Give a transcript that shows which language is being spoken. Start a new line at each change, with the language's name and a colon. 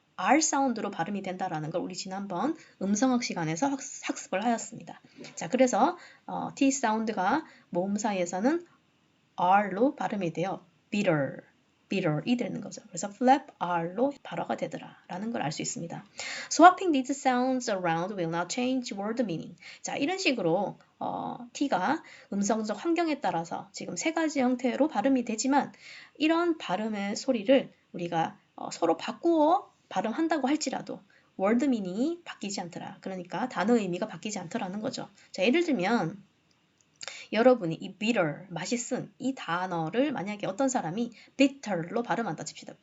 Korean: R 사운드로 발음이 된다라는 걸 우리 지난번 음성학 시간에서 학습을 하였습니다. 자, 그래서 T 사운드가 모음 사이에서는 R로 발음이 돼요. bitter, bitter이 되는 거죠. 그래서 flap R로 발화가 되더라라는 걸 알 수 있습니다.
English: Swapping these sounds around will not change word meaning.
Korean: 자, 이런 식으로 T가 음성적 환경에 따라서 지금 세 가지 형태로 발음이 되지만 이런 발음의 소리를 우리가 서로 바꾸어 발음한다고 할지라도 word meaning이 바뀌지 않더라. 그러니까 단어 의미가 바뀌지 않더라는 거죠. 자, 예를 들면 여러분이 이 bitter, 맛있은 이 단어를 만약에 어떤 사람이 bitter로 발음한다 칩시다.